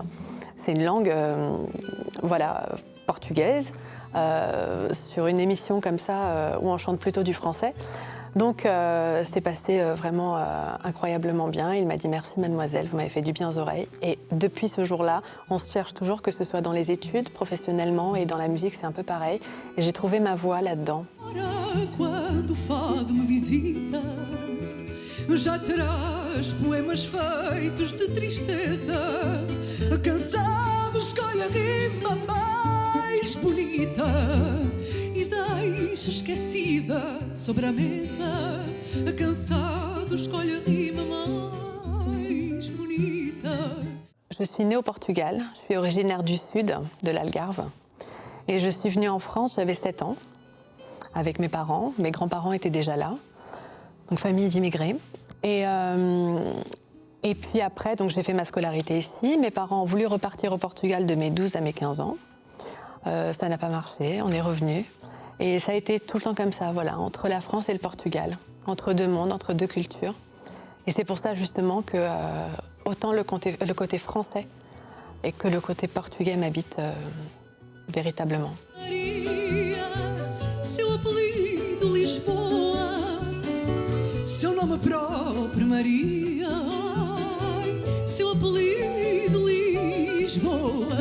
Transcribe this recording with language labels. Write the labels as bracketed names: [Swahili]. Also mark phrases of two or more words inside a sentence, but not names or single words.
[French] C'est une langue portugaise, sur une émission comme ça où on chante plutôt du français. Donc c'est passé vraiment incroyablement bien. Il m'a dit merci mademoiselle, vous m'avez fait du bien aux oreilles. Et depuis ce jour-là, on se cherche toujours, que ce soit dans les études, professionnellement et dans la musique, c'est un peu pareil. Et j'ai trouvé ma voix là-dedans. [Portuguese] Já terás poemas feitos de tristeza, cansados escolhe a rima mais bonita e deixa esquecida sobre a mesa, cansado [French] Je suis née au Portugal, je suis originaire du sud, de l'Algarve. Et je suis venue en France, j'avais 7 ans, avec mes parents. Mes grands-parents étaient déjà là, donc famille d'immigrés. Et puis après, donc j'ai fait ma scolarité ici. Mes parents ont voulu repartir au Portugal de mes 12 à mes 15 ans. Ça n'a pas marché, on est revenus. Et ça a été tout le temps comme ça, voilà, entre la France et le Portugal, entre deux mondes, entre deux cultures. Et c'est pour ça justement que autant le côté français et que le côté portugais m'habitent véritablement. [Portuguese] Seu apelido Lisboa, seu nome próprio Maria, seu apelido Lisboa.